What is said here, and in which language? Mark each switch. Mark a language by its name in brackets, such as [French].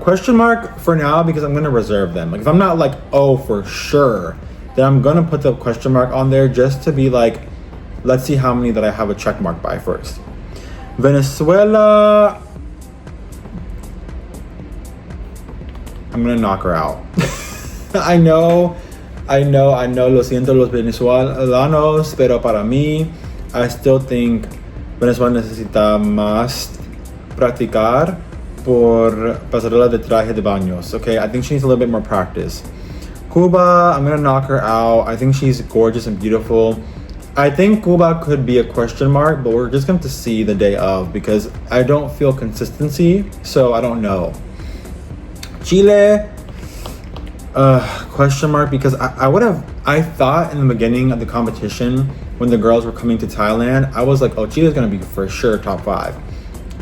[English] Question mark for now because I'm gonna reserve them. Like if I'm not like, oh, for sure, then I'm gonna put the question mark on there just to be like, let's see how many that I have a check mark by first. Venezuela, I'm gonna knock her out. I know, [Spanish] lo siento los venezolanos, pero para mí, [English] I still think [Spanish] Venezuela necesita más practicar por pasarela de traje de baños. [English] Okay, I think she needs a little bit more practice. Cuba, I'm gonna knock her out. I think she's gorgeous and beautiful. I think Cuba could be a question mark, but we're just going to see the day of because I don't feel consistency, so I don't know. Chile, question mark because I thought in the beginning of the competition when the girls were coming to Thailand, I was like, oh, Chile's gonna be for sure top 5.